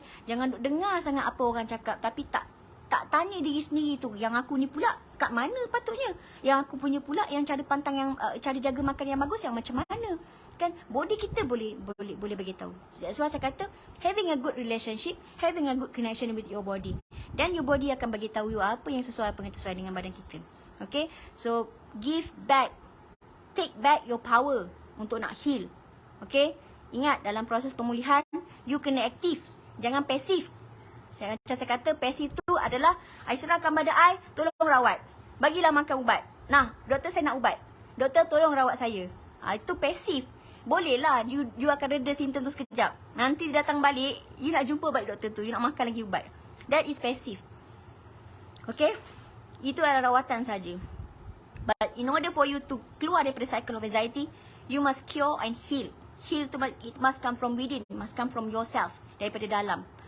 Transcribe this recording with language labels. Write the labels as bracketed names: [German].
[Malay] Jangan duk dengar sangat apa orang cakap tapi tak tanya diri sendiri tu, yang aku ni pula kat mana patutnya? Yang aku punya pula yang cara pantang, yang cara jaga makan yang bagus yang macam mana? Kan body kita boleh bagi tahu. [English] That's why [Malay] saya kata [English] having a good relationship, having a good connection with your body. [Malay] Dan [English] your body [Malay] akan bagi tahu you apa yang sesuai, apa yang sesuai dengan badan kita. Okay? [English] So give back. Take back your power [Malay] untuk nak [English] heal. Okay? [Malay] Ingat dalam proses pemulihan you kena aktif. Jangan pasif. Macam saya kata pasif tu adalah I serahkan pada I, tolong rawat. Bagilah makan ubat. Nah, doktor saya nak ubat. Doktor tolong rawat saya. Itu pasif. Boleh lah, you akan reda simptom tu sekejap. Nanti datang balik, you nak jumpa balik doktor tu, you nak makan lagi ubat. [English] That is passive. [Malay] Okay? Itu adalah rawatan saja. [English] But in order for you to [Malay] keluar daripada [English] cycle of anxiety, you must cure and heal. Heal tu, it must come from within. It must come from yourself, [Malay] daripada dalam.